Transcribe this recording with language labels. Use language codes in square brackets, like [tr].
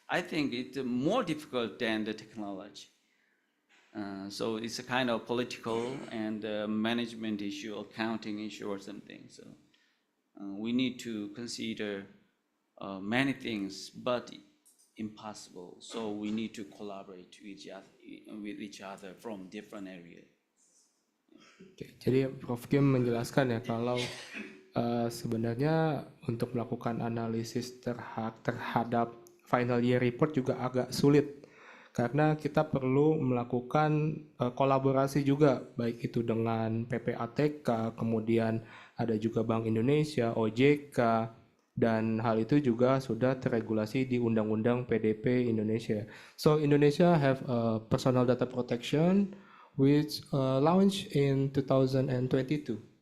[en] I think it's more difficult than the technology. So it's a kind of political and management issue, accounting issue or something. So we need to consider many things, but impossible. So we need to collaborate with each other from different areas. [id] Oke, jadi Prof. Kim menjelaskan ya kalau sebenarnya untuk melakukan analisis terhadap final year report juga agak sulit karena kita perlu melakukan kolaborasi juga baik itu dengan PPATK, kemudian ada juga Bank Indonesia, OJK, dan hal itu juga sudah terregulasi di Undang-Undang PDP Indonesia. [en] So Indonesia have a personal data protection which launched in 2022.